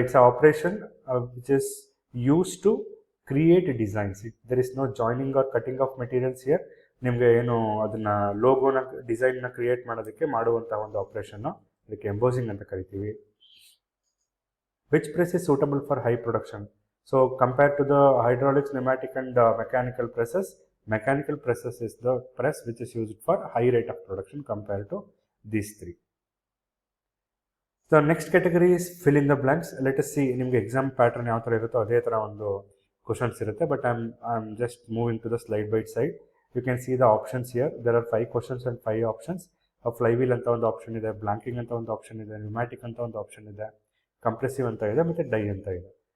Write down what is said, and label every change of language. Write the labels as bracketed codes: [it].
[en] It's a operation which is use to create designs. There is no joining or cutting of materials here. [kn] ನಿಮಗೆ ಏನು ಅದನ್ನು ಲೋಗೋನ ಡಿಸೈನ್ನ create ಮಾಡೋದಕ್ಕೆ ಮಾಡುವಂಥ ಒಂದು operation, ಅದಕ್ಕೆ ಎಂಬೋಸಿಂಗ್ ಅಂತ ಕರಿತೀವಿ. [en] Which press is suitable for high production? So compared to the hydraulics, pneumatic and mechanical presses is the press which is used for high rate of production compared to these three. The next category is fill in the blanks. Let us see, [kn] ನಿಮಗೆ exam pattern ಯಾವ ಥರ ಇರುತ್ತೋ ಅದೇ ಥರ ಒಂದು questions ಇರುತ್ತೆ. [en] But I am just moving to the slide by side. You can see the options here. There are 5 questions and 5 options. [kn] Flywheel ಅಂತ ಒಂದು ಆಪ್ಷನ್ ಇದೆ, ಬ್ಲಾಂಕಿಂಗ್ ಅಂತ ಒಂದು ಆಪ್ಷನ್ ಇದೆ, ನ್ಯೂಮ್ಯಾಟಿಕ್ ಅಂತ ಒಂದು ಆಪ್ಷನ್ ಇದೆ, ಕಂಪ್ರೆಸಿವ್ ಅಂತ ಇದೆ, ಮತ್ತು ಡೈ ಅಂತ ಇದೆ.